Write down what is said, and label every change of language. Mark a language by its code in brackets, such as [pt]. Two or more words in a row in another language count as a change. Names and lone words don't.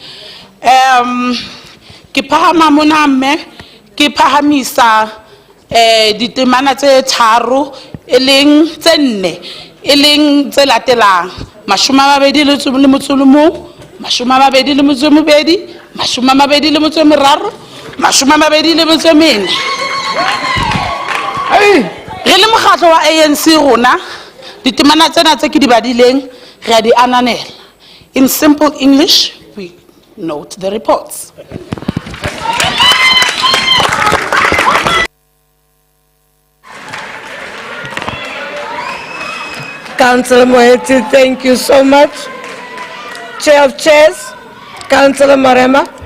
[st] ke phahama mona mme ke phahamisa ditemana tse tharo eleng tse nne eleng tse latelang 22 le motsolomo 22 le motsomobedi 22 le motsomeraro 22 le motsomene re le mokgatlo wa ANC rona ditemana tsena tse ke di badileng re a di ananela [en] In simple English, we note the reports. Councillor Moeti, thank you so much. Chair of Chairs, Councillor Marema.